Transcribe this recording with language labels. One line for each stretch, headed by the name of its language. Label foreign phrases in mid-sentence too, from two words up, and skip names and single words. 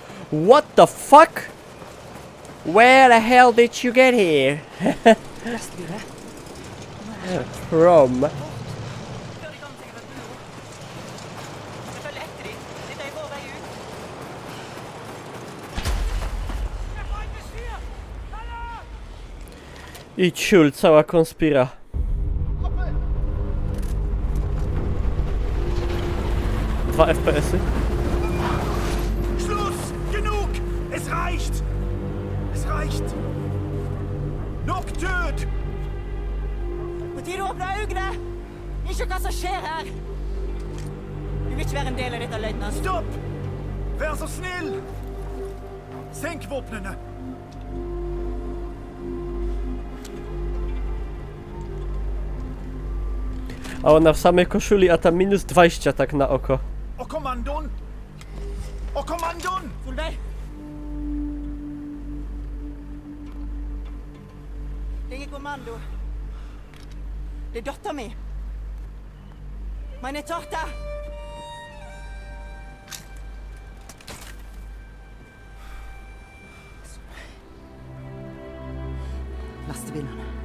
English: What the fuck? Where the hell did you get here?
Norwegian: Lastebilen.
English: From?
Norwegian: Før de kommer til et bur. Jeg følger etter dem. Dette er vår vei ut.
Polish: I ciul, cała konspira. 2 FPS-y.
German: Schluss! Genug! Es reicht! Es reicht!
Norwegian: Nok død! På tide å åpne øynene! Ikke hva som skjer her! Du vil ikke være en del av dette, løytnant. Stopp! Vær så snill! Senk våpnene!
Polish: A ona w samej koszuli, a tam minus 20 tak na oko.
Norwegian: Og kommandoen! Og kommandoen! Solveig! Det er ingen kommando. Det er datteren min.
German: Meine Tochter!
Norwegian: Lastebilene.